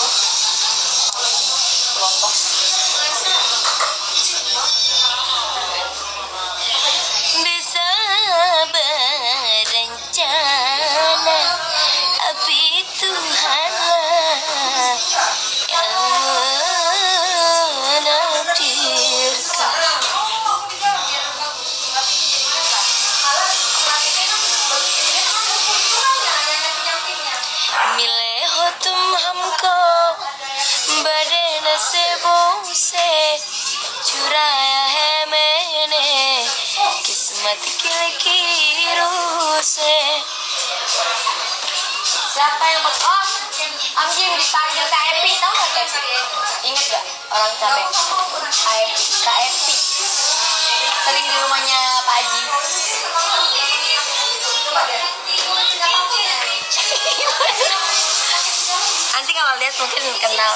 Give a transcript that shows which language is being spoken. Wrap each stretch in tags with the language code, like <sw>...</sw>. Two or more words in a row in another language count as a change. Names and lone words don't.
<id>Bisa berencana, tapi Tuhanlah yang menakdirkan.</id> <hi>मिले हो तुम हमको बड़े नसीबों से चुराया है मैंने किस्मत की लकीरों से.</hi> <id>Siapa yang Om Jim dipanggil Kak Epi, tau gak Kak Epi? Ingat gak orang Cabeng? Kak Epi sering di rumahnya Pak Haji. Nanti kalau lihat mungkin kenal.</id>